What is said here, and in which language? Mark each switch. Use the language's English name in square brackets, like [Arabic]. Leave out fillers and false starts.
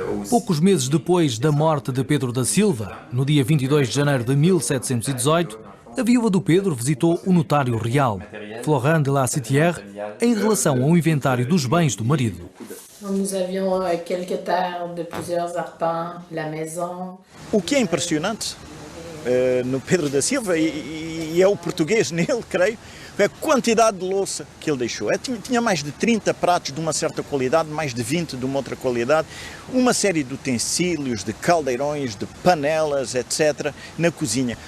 [Portuguese] Poucos meses depois da morte de Pedro da Silva, no dia 22 de janeiro de 1718, a viúva do Pedro visitou o notário real, Florent de la Citière, em relação ao inventário dos bens do marido. [French] Nous avions quelques terres de plusieurs arpents, la maison. [Portuguese] O que é impressionante no Pedro da Silva, e é o português nele, creio, é a quantidade de louça que ele deixou. Tinha mais de 30 pratos de uma certa qualidade, mais de 20 de uma outra qualidade, uma série de utensílios, de caldeirões, de panelas, etc., na cozinha.